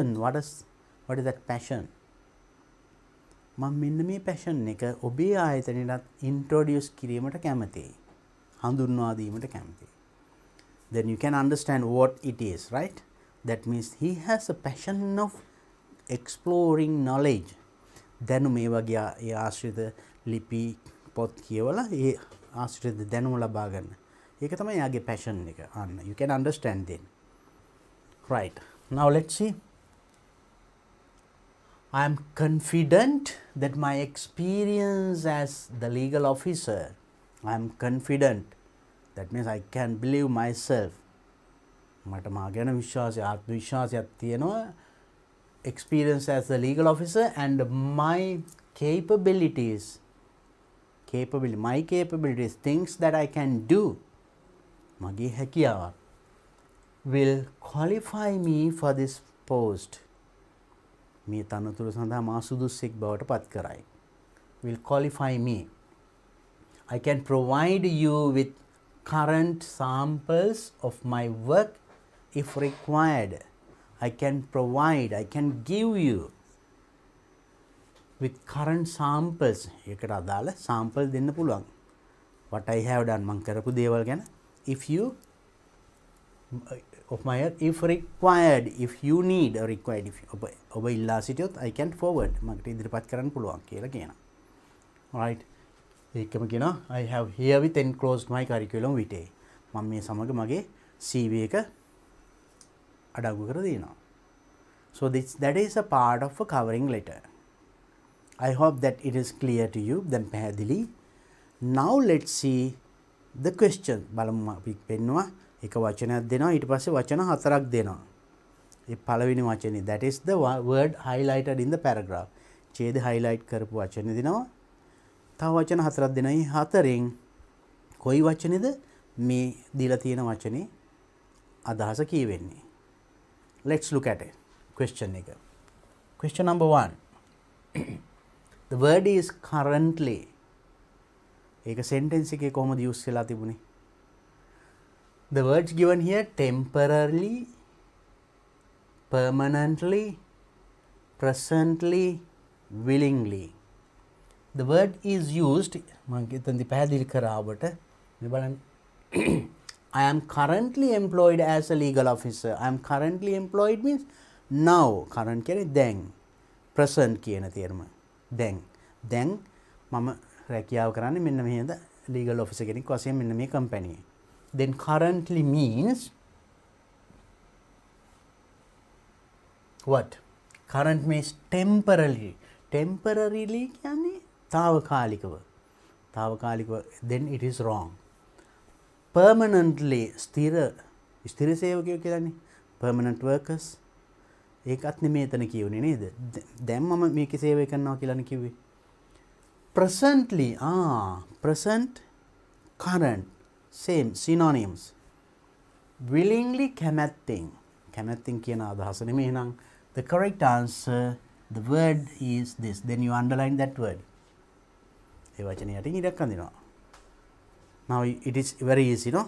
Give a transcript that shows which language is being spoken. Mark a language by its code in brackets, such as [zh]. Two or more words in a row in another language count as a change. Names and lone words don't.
[en] what is that passion [si] මම මෙන්න මේ [en] passion [si] එක ඔබේ ආයතනයට [en] introduce [si] කිරීමට කැමතියි හඳුන්වා දීමට කැමතියි [en] then you can understand what it is right that means he has a passion of exploring knowledge [si] දැනුම මේ වගේ ඒ ආශ්‍රිත ලිපි පොත් කියවලා ඒ ආශ්‍රිත දැනුම ලබා ගන්න. ඒක තමයි යාගේ passion එක. අන්න [en] you can understand then. Right. Now let's see. I am confident that my experience as the legal officer, I am confident. That means I can believe myself. [si] මට මා ගැන විශ්වාසය ආත්ම විශ්වාසයක් තියෙනවා. [en] Experience as a legal officer and my capabilities, my capabilities, things that I can do, [si] මගේ හැකියාව [en] will qualify me for this post. [si] මේ තනතුර සඳහා මා සුදුස්සෙක් බවට පත් කරයි. [en] Will qualify me. I can provide you with current samples of my work if required. I can give you with current samples. [si] ඒකට අදාළ sample දෙන්න පුළුවන්. [en] What I have done [si] මම කරපු දේවල් ගැන [en] if you of my if required if you need or required if [si] ඔබ ඉල්ලා සිටියොත් [en] I can forward [si] මකට ඉදිරිපත් කරන්න පුළුවන් කියලා කියනවා. [en] Right. [si] ඒකම කියනවා [en] I have herewith enclosed my curriculum vitae. [si] මම මේ සමග මගේ CV එක අඩංගු කර දෙනවා. [en] So that is a part of a covering letter. I hope that it is clear to you. [si] Then පැහැදිලි. [en] Now let's see the question. [si] බලමු අපි පෙන්නවා එක වචනයක් දෙනවා ඊට පස්සේ වචන හතරක් දෙනවා. ඒ පළවෙනි වචනේ [en] that is the word highlighted in the paragraph. [si] ඡේද highlight කරපු වචනේ දෙනවා. තව වචන හතරක් දෙනවා. මේ හතරෙන් කොයි වචනේද මේ දීලා තියෙන වචනේ අදහස කියවෙන්නේ. [en] Let's look at it. Question එක. Question number 1. The word is currently. [si] ඒක sentence එකේ කොහොමද use වෙලා තිබුණේ? [en] The words given here temporarily, permanently, presently, willingly. The word is used [si] මම හිතන්නේ පැහැදිලි කරා ඔබට මේ බලන්න [en] I am currently employed as a legal officer. I am currently employed means now. [si] Current කියන්නේ දැන්. Present කියන තේරුම. දැන් මම රැකියාව කරන්නේ මෙන්න මෙහෙද legal officer කෙනෙක් වශයෙන් මෙන්න මේ company. [en] Then currently means what? Current means temporarily. [si] Temporarily කියන්නේ తాවකාලිකව. [en] Then it is wrong. Permanently [si] ස්ථිර සේවකයෝ කියලානේ [en] permanent workers [si] ඒකත් නෙමෙයි එතන කියුනේ නේද දැන් මම මේකේ සේවය කරනවා කියලානේ කිව්වේ [en] presently present current same synonyms willingly [si] කැමැත්තෙන් කියන අදහස නෙමෙයි එහෙනම් [en] the correct answer the word is this then you underline that word [si] ඒ වචනේ යටින් ඉඩක් අඳිනවා [en] Now it is very easy, no?